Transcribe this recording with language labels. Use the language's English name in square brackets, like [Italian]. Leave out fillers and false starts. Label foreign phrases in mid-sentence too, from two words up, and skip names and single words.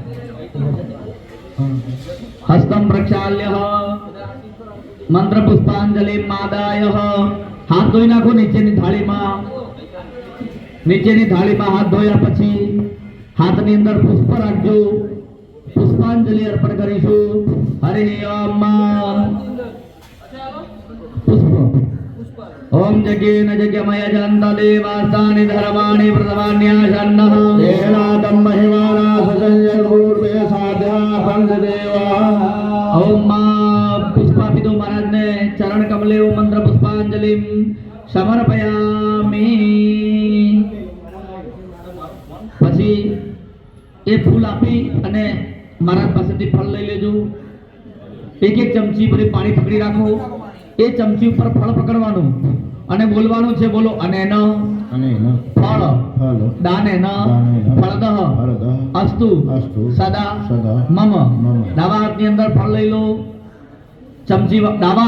[Sanskrit] हस्तम प्रक्षाल्य मंत्र पुष्पांजलि मादाय [Gujarati] હાથ ધોઈ નાખો નીચેની થાળીમાં હાથ ધોયા પછી હાથની અંદર પુષ્પ રાખજો પુષ્પાંજલિ અર્પણ કરીશું હરે ઓમ પુષ્પ [Sanskrit] ओम जगेन जगमय जन्त देवास्तानि धर्माणि प्रथमान्याशन्नः देवादम महिमाना ससंजय पूर्वे साध्या पंचदेवा ओम मां पुष्पापितो महाराज ने चरण कमले मंत्र पुष्पांजलि समर्पयामि [Gujarati] પછી એ ફૂલ આપી અને મહારાજ પાસેથી ફળ લઈ લેજો એક એક ચમચી ભરી પાણી પકડી રાખો એ ચમચી ઉપર ફળ પકડવાનું અને બોલવાનું છે બોલો અને [Sanskrit] न फल दानेन फलदह अस्तु सदा मम [Gujarati] ડાબા હાથની અંદર ફળ લઈ લો ચમચી ડાબા